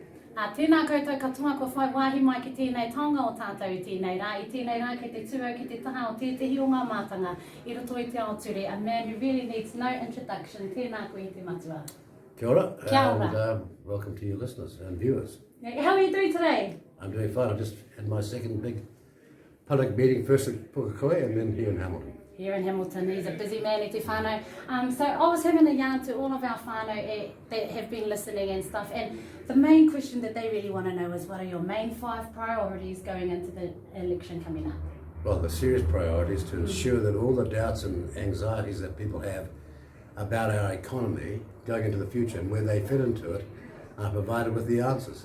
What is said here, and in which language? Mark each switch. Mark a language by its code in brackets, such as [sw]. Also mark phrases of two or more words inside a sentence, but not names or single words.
[mi] Tēnā koutou katoa ko whai wāhi mai ki tēnei taonga o tātou I tēnei rā. I tēnei rā kei te tūau ki te taha o tētahi o ngā mātanga I roto I te ao ture. [en] A man who really needs no introduction. [mi] Tēnā koe I te matua. Kia ora. Kia ora. [en] And welcome to your listeners and viewers. How are you doing today? I'm doing fine. I just had my second big public meeting, first at Pukekohe and then here in Hamilton. Here in Hamilton, he's a busy man, [mi] e te whānau. [en] So I was having a yarn to all of our whānau that have been listening and stuff, and the main question that they really want to know is what are your main 5 priorities going into the election coming up? Well, the serious priority is to ensure that all the doubts and anxieties that people have about our economy going into the future and where they fit into it are provided with the answers.